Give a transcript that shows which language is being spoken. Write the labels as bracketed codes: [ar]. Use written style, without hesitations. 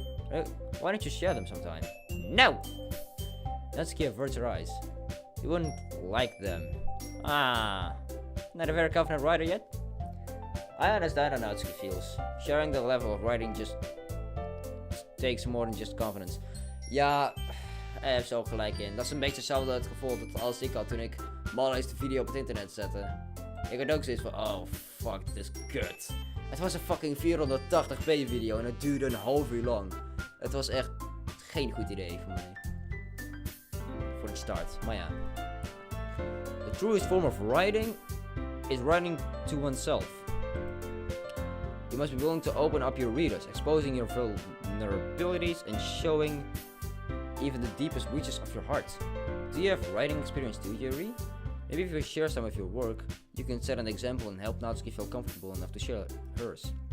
[en] Why don't you share them sometime? No! Natsuki averts her eyes. You wouldn't like them. Not a very confident writer yet? I understand how Natsuki feels. Sharing the level of writing just takes more than just confidence. [nl] Ja, hij heeft zo gelijk in. Dat is een beetje hetzelfde het gevoel dat als ik had toen ik mijn allereerste video op het internet zette. Ik had ook zoiets van, oh fuck, dit is kut. Het was een fucking 480p video en het duurde een half uur lang. Het was echt geen goed idee voor mij. Voor de start, maar ja. [en] truest form of writing is writing to oneself. You must be willing to open up your readers, exposing your vulnerabilities and showing even the deepest reaches of your heart. Do you have writing experience too, Yuri? Maybe if you share some of your work, you can set an example and help Natsuki feel comfortable enough to share hers.